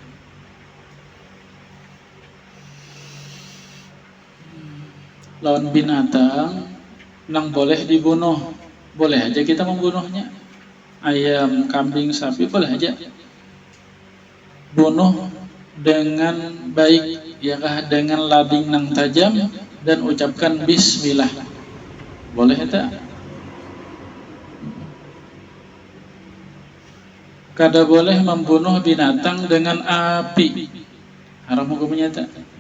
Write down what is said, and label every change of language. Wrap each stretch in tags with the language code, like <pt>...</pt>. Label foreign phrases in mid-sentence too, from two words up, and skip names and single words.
<id>Lawan binatang nang boleh dibunuh, boleh aja kita membunuhnya. Ayam, kambing, sapi boleh aja bunuh dengan baik, ya kah, dengan lading nang tajam dan ucapkan bismillah. Boleh tak? Kada boleh membunuh binatang dengan api. Haram hukumnya tak?</id>